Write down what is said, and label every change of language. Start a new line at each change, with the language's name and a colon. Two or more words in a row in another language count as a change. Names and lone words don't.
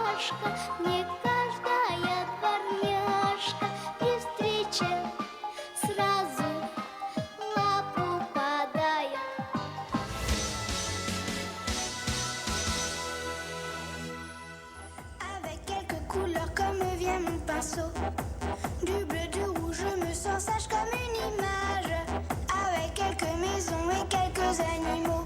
Russian: немножко, мне каждая дворняжка при встрече сразу лапу подает.
French: Avec quelques couleurs comme vient mon pinceau, du bleu, du rouge, je me sens sage comme une image. Avec quelques maisons et quelques animaux.